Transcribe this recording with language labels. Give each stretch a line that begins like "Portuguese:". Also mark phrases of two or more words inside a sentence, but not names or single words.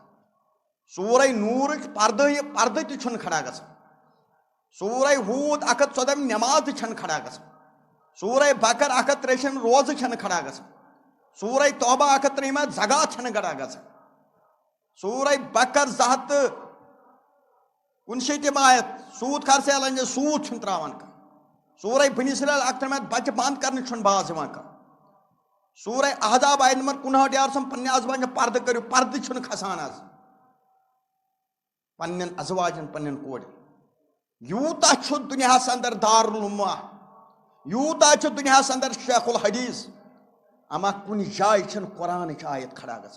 Kashmiri: سورہ نوٗرٕچ پردٕ تہِ چھُنہٕ کھڑا گژھان، سورہ ہوٗد 114 نٮ۪ماز تہِ چھنہٕ کھڑا گژھان، سورہ بقر 103 روزٕ چھنہٕ کھڑا گژھان، سورہ توبہ 103 زکات چھنہٕ کھڑا گژھان، سورہ بقر 269 آیت سوٗد کھار سے لنجہِ سوٗد چھُنہٕ تراوان کانٛہہ، سورہ بنی اسرائیل 1 بچہِ بنٛد کرنہٕ چھُنہٕ باز یِوان کانٛہہ، سورہ احزاب آیت نمبر 59 یا رسم پننہِ ازواجن پردٕ کٔرِو، پردٕ چھُنہٕ کھسان آز پننٮ۪ن ازواجن پننٮ۪ن کورٮ۪ن. یوٗتاہ چھُ دُنیاہس اندر دارالعلوما، یوٗتاہ چھُ دُنیاہس اندر شیخ الحدیث، اما کُنہِ جایہِ چھنہٕ قرآنٕچ آیت کھڑا گژھان.